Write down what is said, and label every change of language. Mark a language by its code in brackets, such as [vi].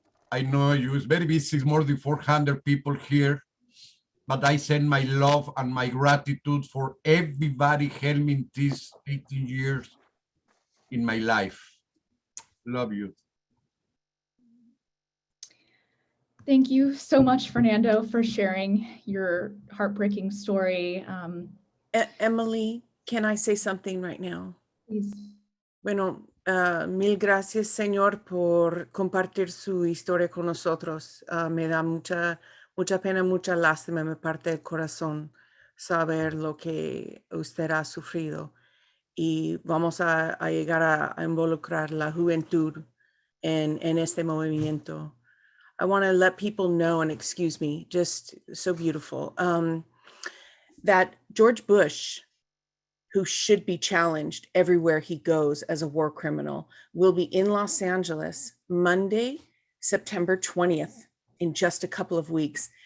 [en] I know you is very busy, it's more than 400 people here, but I send my love and my gratitude for everybody helping these 18 years in my life. Love you. Thank you so much, Fernando, for sharing your heartbreaking story. Emily, can I say something right now? Please. [es] Bueno, mil gracias, Señor, por compartir su historia con nosotros. Me da mucha pena, mucha lástima, me parte el corazón saber lo que usted ha sufrido. Y vamos a llegar a involucrar la juventud en este movimiento. [en] I want to let people know, and excuse me, just so beautiful, that George Bush, who should be challenged everywhere he goes as a war criminal, will be in Los Angeles Monday, September 20th, in just a couple of weeks.